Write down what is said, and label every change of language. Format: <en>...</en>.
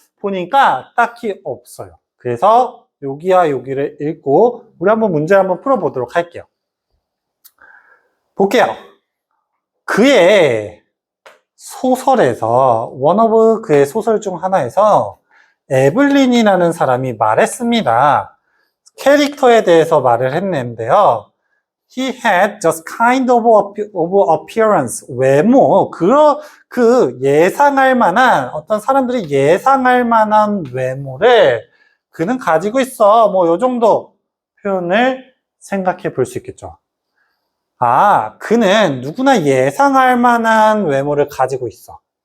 <ko>보니까 딱히 없어요. 그래서 여기와 여기를 읽고, 우리 한번 문제를 한번 풀어보도록 할게요. 볼게요. 그의 소설에서, one of 그의 소설 중 하나에서 에블린이라는 사람이 말했습니다. 캐릭터에 대해서 말을 했는데요.</ko> <en>He had just kind of appearance.</en> <ko>외모. 그 예상할 만한, 어떤 사람들이 예상할 만한 외모를 그는 가지고 있어. 뭐, 요 정도 표현을 생각해 볼 수 있겠죠. 그는 누구나 예상할 만한 외모를 가지고 있어.</ko>